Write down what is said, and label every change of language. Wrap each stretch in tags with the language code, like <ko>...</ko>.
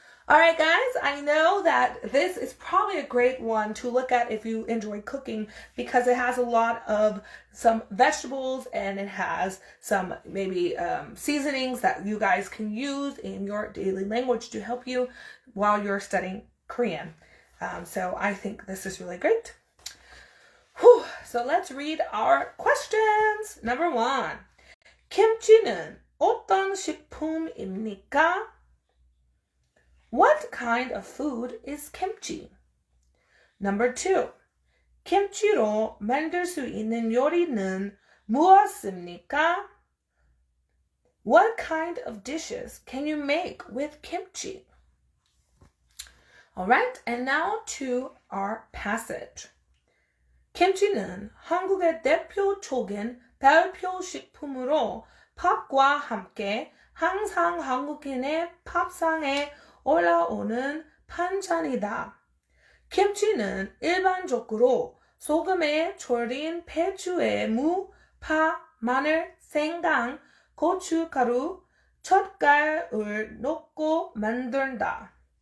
<en>All right, guys, I know that this is probably a great one to look at if you enjoy cooking because it has a lot of some vegetables and it has some maybe seasonings that you guys can use in your daily language to help you while you're studying Korean. So I think this is really great. Whew. So let's read our questions. Number 1.</en> <ko>김치는 어떤 식품입니까?</ko> <en>What kind of food is kimchi? Number 2.</en> <ko>김치로 만들 수 있는 요리는 무엇입니까?</ko> <en>What kind of dishes can you make with kimchi? Alright, and now to our passage.</en> <ko>김치는 한국의 대표적인 발효 식품으로 밥과 함께 항상 한국인의 밥상에 올라오는 반찬이다. 김치는 일반적으로 소금에 절인 배추에 무, 파, 마늘, 생강, 고춧가루, 젓갈을 넣고 만든다.</ko>